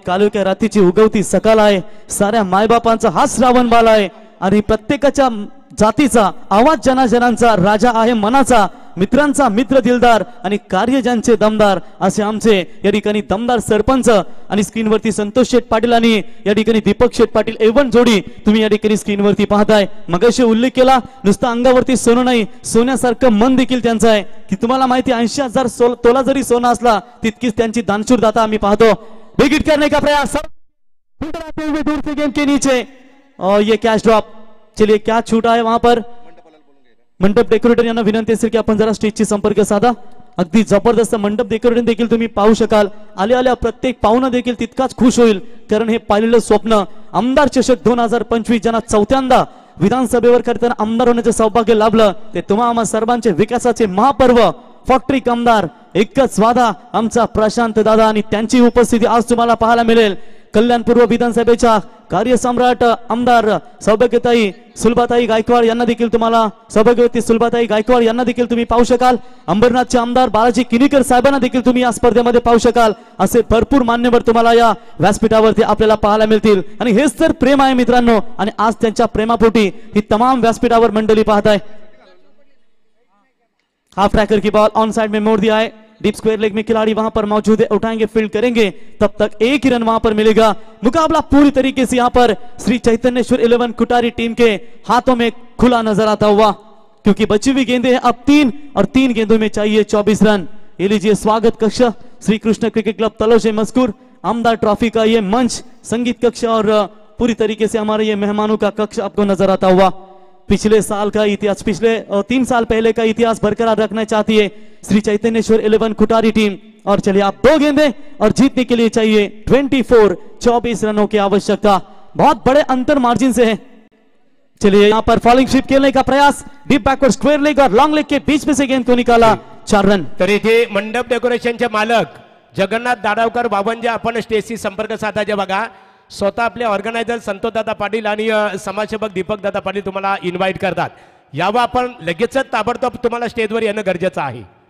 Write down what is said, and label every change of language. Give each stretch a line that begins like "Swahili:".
Marathi: कालुक्या रात्रीची उगवती सकाळ आहे. साऱ्या मायबापांचा हा श्रावण बाल आहे आणि प्रत्येकाच्या जातीचा आवाज जनाजनांचा राजा आहे मनाचा, मित्रांचा मित्र दिलदार आणि कार्य ज्यांचे दमदार असे आमचे या ठिकाणी दमदार सरपंच. आणि स्क्रीनवरती संतोष शेठ पाटील आणि या ठिकाणी दीपक शेठ पाटील एवन जोडी तुम्ही या ठिकाणी स्क्रीनवरती पाहताय. मगाशी उल्लेख केला नुसतं अंगावरती सोनं नाही, सोन्यासारखं मन देखील त्यांचं आहे की तुम्हाला माहिती 80,000 तोला जरी सोनं असला तितकीच त्यांची दानशूर दाता आम्ही पाहतो.
Hindi: विकेट करने का प्रयास दूर से गेम के नीचे और ये कैच ड्रॉप. चलिए क्या छूटा है वहां पर.
Marathi: मंडप डेकोरेटर यांना विनंती असेल की आपण जरा स्टेजची संपर्क साधा. अगदी जबरदस्त मंडप डेकोरेटर देखील तुम्ही पाहू शकाल. आल्या आल्या प्रत्येक पाहुणा देखील तितकाच खुश होईल कारण हे पाहिलेलं स्वप्न आमदार चषक 2025 ज्यांना चौथ्यांदा विधानसभेवर करताना आमदार होण्याचे सौभाग्य लाभलं ते तुम्हा आम्हा सर्वांचे विकासाचे महापर्व फॅक्टरी कामदार एकच वादा आमचा प्रशांत दादा आणि त्यांची उपस्थिती आज तुम्हाला पाहायला मिळेल. कल्याणपूर्व विधानसभेच्या कार्यसम्राट आमदार सौभाग्यताई सुलभाताई गायकवाड यांना देखील तुम्हाला सौभाग्यवती सुलभाताई गायकवाड यांना देखील तुम्ही पाहू शकाल. अंबरनाथचे आमदार बालाजी किनीकर साहेबांना देखील तुम्ही या स्पर्धेमध्ये पाहू शकाल. असे भरपूर मान्यवर तुम्हाला या व्यासपीठावरती आपल्याला पाहायला मिळतील आणि हेच तर प्रेम आहे मित्रांनो. आणि आज त्यांच्या प्रेमापोटी ही तमाम व्यासपीठावर मंडळी पाहताय.
Hindi: हाफ ट्रैकर की बॉल ऑन साइड में मोड़ दिया है. डीप स्क्वायर लेग में खिलाड़ी वहां पर मौजूद है, उठाएंगे फील्ड करेंगे तब तक एक ही रन वहां पर मिलेगा. मुकाबला पूरी तरीके से यहां पर श्री चैतन्येश्वर 11 कुटारी टीम के हाथों में खुला नजर आता हुआ क्योंकि बची हुई गेंदें हैं अब 3 और 3 गेंदों में चाहिए 24 रन. ये लीजिए स्वागत कक्ष श्री कृष्ण क्रिकेट क्लब तलोज से मजकूर आमदार ट्रॉफी का ये मंच संगीत कक्ष और पूरी तरीके से हमारे ये मेहमानों का कक्ष आपको नजर आता हुआ. पिछले साल का इतिहास, पिछले 3 साल पहले का इतिहास बरकरार रखना चाहती है श्री चैतन्येश्वर 11 कुटारी टीम. और चलिए आप 2 गेंदें और जीतने के लिए चाहिए 24 रनों की आवश्यकता. बहुत बड़े अंतर मार्जिन से है. चलिए यहाँ पर फॉलिंग स्वीप खेलने का प्रयास, डीप बैकवर्ड स्क्वायर लेग और लॉन्ग लेग के बीच में से गेंद को निकाला. 4 रन.
Marathi: तर इथे मंडप डेकोरेशनचे मालक जगन्नाथ दाडावकर बाबांच्या आपण स्टेजशी संपर्क साधायचे बघा. स्वतः आपले ऑर्गनायझर संतोषदादा पाटील आणि समाजसेवक दीपक दादा पाटील तुम्हाला इन्व्हाइट करतात. यावं आपण लगेचच ताबडतोब तुम्हाला स्टेजवर येणं गरजेचं आहे.